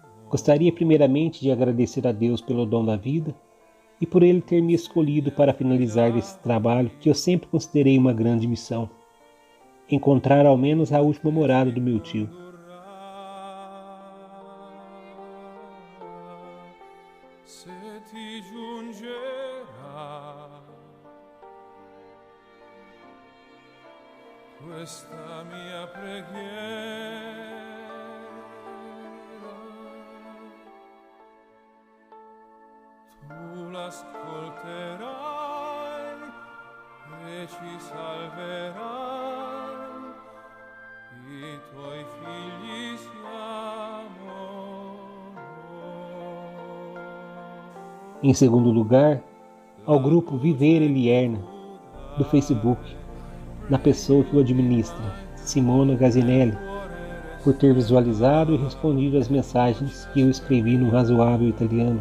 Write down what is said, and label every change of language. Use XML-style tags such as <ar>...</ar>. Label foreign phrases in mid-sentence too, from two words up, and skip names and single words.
<pt>Gostaria primeiramente de agradecer a Deus pelo dom da vida e por Ele ter me escolhido para finalizar esse trabalho que eu sempre considerei uma grande missão: encontrar ao menos a última morada do meu tio.</pt> <it>Se ti giungerà questa mia preghiera, tu l'ascolterai e ci salverai, i tuoi figli siamo.</it> <pt>Em segundo lugar, ao grupo Viver Elierna, do Facebook, na pessoa que o administra, Simona Gazinelli, por ter visualizado e respondido às mensagens que eu escrevi no razoável italiano.</pt>